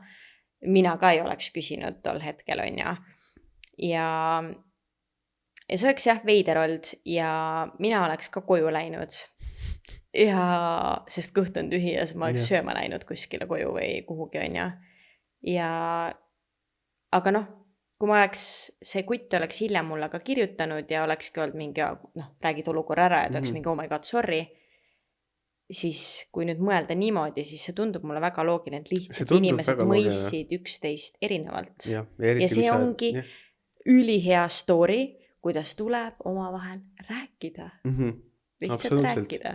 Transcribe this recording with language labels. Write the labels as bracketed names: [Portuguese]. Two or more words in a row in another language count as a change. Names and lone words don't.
[Estonian] Mina ka ei oleks küsinud tol hetkel, ja see oleks veider olnud ja mina oleks ka koju läinud ja sest kõht on tühi ja ma oleks sööma läinud kuskile koju või kuhugi ja aga kui ma see kutt oleks hiljem mulle ka kirjutanud ja olekski olnud mingi, räägid olukorra ära ja ta oleks mingi [English] oh my god, sorry, [Estonian] siis kui nüüd mõelda niimoodi, siis see tundub mulle väga loogiline, et lihtsalt inimesed mõistsid üksteist erinevalt ja see ongi ülihea story, kuidas tuleb omavahel rääkida. Lihtsalt rääkida.